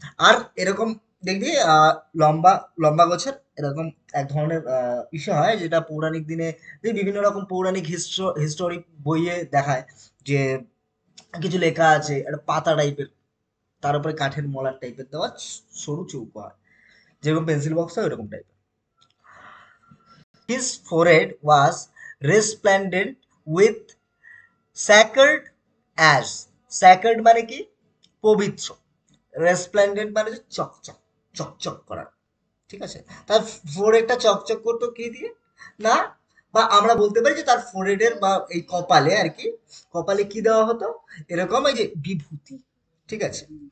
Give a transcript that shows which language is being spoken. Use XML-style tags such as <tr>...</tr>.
<bn>আর এরকম দেখবি লম্বা লম্বা গোছের এরকম এক ধরনের ইসে হয়, যেটা পৌরাণিক দিনে বিভিন্ন রকম পৌরাণিক হিস্টোরিক বইয়ে দেখায় যে কিছু লেখা আছে, একটা পাতা টাইপের, তার উপরে কাঠের মলার টাইপের দেওয়া সরু চৌকো হয়, যেরকম পেন্সিল বক্স হয় ওরকম টাইপের।</bn> <en>His forehead was resplendent with sacred ash.</en> <bn>Sacred মানে কি, পবিত্র। রেসপ্লেন্ডেন্ট মানে হচ্ছে চকচক, চকচক করা, ঠিক আছে? তার ফোরহেডটা চকচক করতো কি দিয়ে না, বা আমরা বলতে পারি যে তার ফোরহেডের বা এই কপালে আর কি, কপালে কি দেওয়া হতো, এরকম এই যে বিভূতি, ঠিক আছে?</bn>